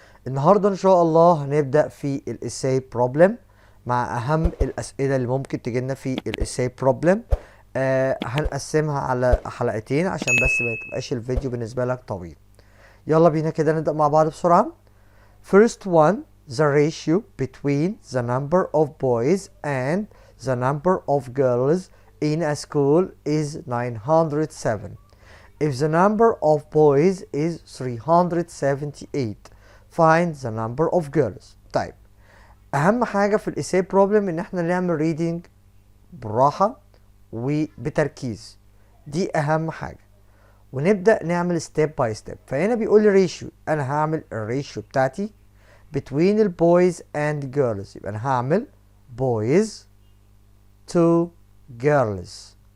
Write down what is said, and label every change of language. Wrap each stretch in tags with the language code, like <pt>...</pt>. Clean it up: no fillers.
<ar>النهارده ان شاء الله هنبدأ في الاساي بروبلم مع اهم الاسئلة اللي ممكن تجيلنا في الاساي بروبلم. هنقسمها على حلقتين عشان بس ما تبقاش الفيديو بالنسبة لك طويل. يلا بينا كده نبدأ مع بعض بسرعة.</ar> <en>First one, the ratio between the number of boys and the number of girls in a school is 907. If the number of boys is 378, find the number of girls.</en> <ar>طيب، اهم حاجة في الاساي بروبلم ان احنا نعمل ريدنج بالراحة وبتركيز، دي اهم حاجة، ونبدأ نعمل ستيب باي ستيب. فهنا بيقول لي ريشيو، انا هعمل الريشيو بتاعتي</ar> <en>between the boys and girls،</en> <ar>يبقى انا هعمل</ar> <en>boys to girls.</en>